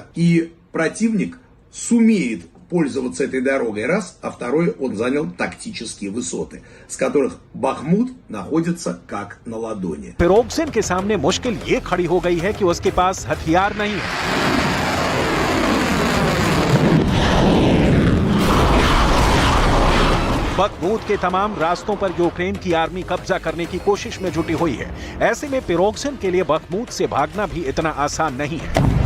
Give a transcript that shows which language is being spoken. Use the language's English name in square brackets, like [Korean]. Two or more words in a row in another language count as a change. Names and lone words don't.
[Russian] И противник сумеет пользоваться этой дорогой, раз, а второй, он занял тактические высоты, с которых Бахмут находится как на ладони. [Hindi] पिरोगजिन के सामने मुश्किल ये खड़ी हो गई है कि उसके पास हथियार नहीं है। बखमूत के तमाम रास्तों पर यूक्रेन की आर्मी कब्जा करने की कोशिश में जुटी हुई है। ऐसे में पिरोगजिन के लिए बखमूत से भागना भी इतना आसान नहीं है।